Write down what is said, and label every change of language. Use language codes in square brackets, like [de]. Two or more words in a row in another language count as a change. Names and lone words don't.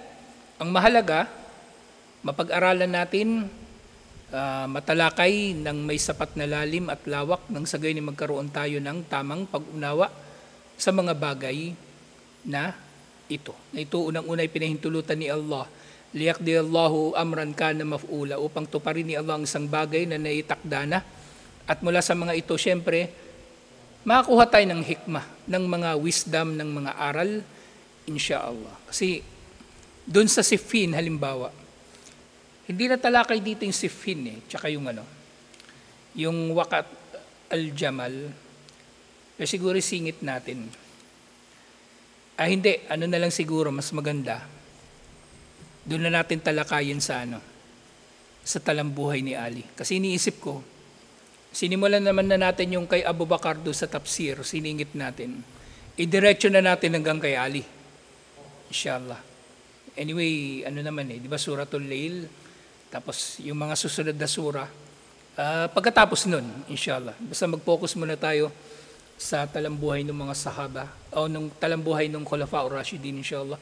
[tl] Ang mahalaga, mapag-aralan natin, matalakay ng may sapat na lalim at lawak nang sa gayon ay magkaroon tayo ng tamang pag-unawa sa mga bagay na ito. Na ito unang-una ay pinahintulutan ni Allah, [ar] ليقضي الله أمرا كان مفعولا, [tl] upang tuparin ni Allah ang isang bagay na naitakda na. At mula sa mga ito, syempre, makakuha tayo ng hikmah, ng mga wisdom, ng mga aral, insyaallah. Kasi doon sa Siffin, halimbawa, hindi na talakay dito yung Siffin tsaka yung yung Waqat al-Jamal, pero siguro singit natin. Hindi, ano na lang siguro, mas maganda. Doon na natin talakayin sa sa talambuhay ni Ali. Kasi iniisip ko, sinimulan naman na natin yung kay Abu Bakar do sa tafsir, siningit natin. Idiretso na natin hanggang kay Ali. Inshallah. Anyway, naman di ba Suratul Layl, tapos yung mga susunod na sura, pagkatapos nun, inshallah. Basta mag-focus muna tayo sa talambuhay ng mga sahaba o ng talambuhay ng Khulafa o Rashidin, inshallah.